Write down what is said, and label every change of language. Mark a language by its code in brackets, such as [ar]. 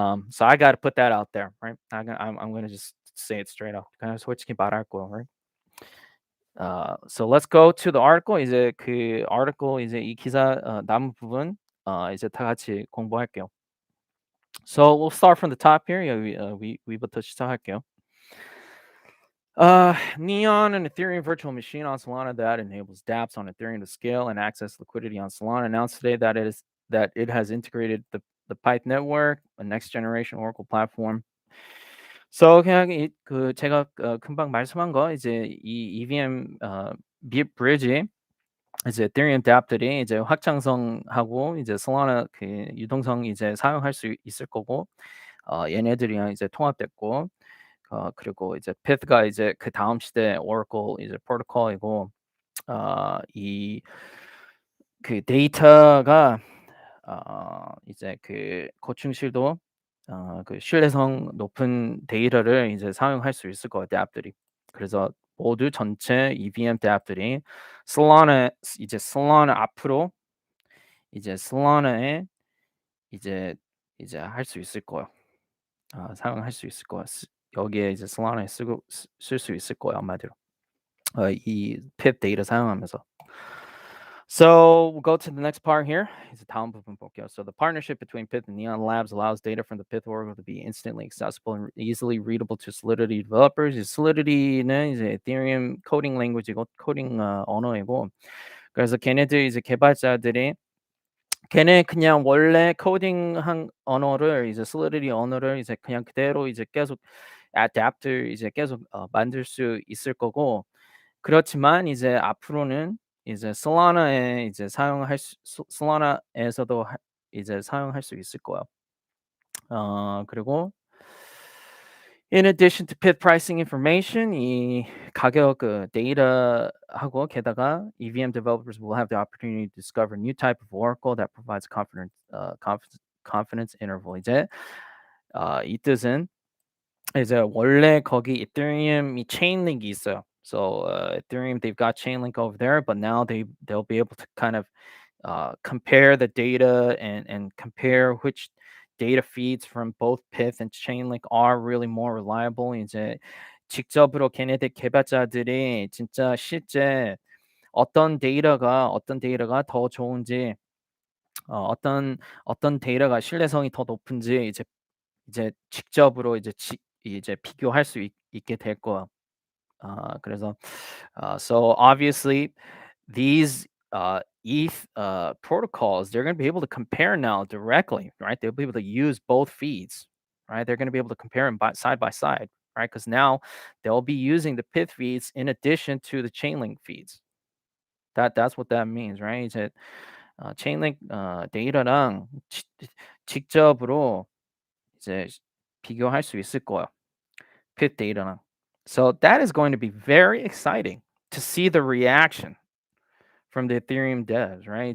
[en] So I got to put that out there, right? I'm gonna just say it straight up. [ko] 그냥 솔직히 말할 거야, [en] right? So let's go to the article. [ko] 이제 그 article 이제 이 기사 남은 부분 이제 다 같이 공부할게요. [en] So we'll start from the top here. [ko] 위부터 시작할게요. [en] Neon, an Ethereum virtual machine on Solana that enables dApps on Ethereum to scale and access liquidity on Solana, announced today that it has integrated the Pyth network, a next generation Oracle platform. [ko] So 그냥 그 제가 금방 말씀한 거 이제 이 EVM 브리지 이제 Ethereum dApp들이 이제 확장성하고 이제 Solana 그 유동성 이제 사용할 수 있을 거고 얘네들이랑 이제 통합됐고 그리고 이제 Pyth가 이제 그 다음 시대 Oracle 이제 프로토콜이고 이 그 데이터가 이제 그 고충실도 그 신뢰성 높은 데이터를 이제 사용할 수 있을 것 같아요, 앱들이. 그래서 모두 전체 EVM 앱들이 Solana 앞으로 이제 Solana에 이제 할 수 있을 거예요. 사용할 수 있을 거예요. 여기에 이제 Solana에 쓸 수 있을 거예요, 한마디로. 이 Pyth 데이터 사용하면서. [en] So we'll go to the next part here. [ko] 이제 다음 부분 볼게요. [en] So the partnership between Pyth and Neon Labs allows data from the Pyth oracle to be instantly accessible and easily readable to Solidity developers. [ko] 이 Solidity는 이제 Ethereum 코딩 랭귀지고 코딩 언어이고, 그래서 걔네들 이제 개발자들이 걔네 그냥 원래 코딩한 언어를 이제 Solidity 언어를 이제 그냥 그대로 이제 계속 adapter 이제 계속 만들 수 있을 거고, 그렇지만 이제 앞으로는 이제 Solana에 이제 사용할 수 Solana에서도 이제 사용할 수 있을 거예요. 그리고 [en] in addition to Pyth pricing information, [ko] 이 가격 데이터하고 게다가 [en] EVM developers will have the opportunity to discover new type of oracle that provides confidence interval. [ko] 이제 이 뜻은 이제 원래 거기 이더리움이 Chainlink이 있어요. [en] So Ethereum, they've got Chainlink over there, but now they'll be able to kind of compare the data and compare which data feeds from both Pyth and Chainlink are really more reliable. [ko] 이제 직접으로 걔네들 개발자들이 진짜 실제 어떤 데이터가 더 좋은지, 어떤 데이터가 신뢰성이 더 높은지 이제 직접으로 이제 비교할 수 있게 될 거야. 그래서 [en] so obviously these ETH protocols, they're going to be able to compare now directly, right? They'll be able to use both feeds, right? They're going to be able to compare them side by side, right? Because now they'll be using the Pyth feeds in addition to the Chainlink feeds. That's what that means, right? [ko] 이제 Chainlink 데이터랑 직접으로 이제 비교할 수 있을 거야. Pyth 데이터랑. [en] So that is going to be very exciting to see the reaction from the Ethereum devs, right?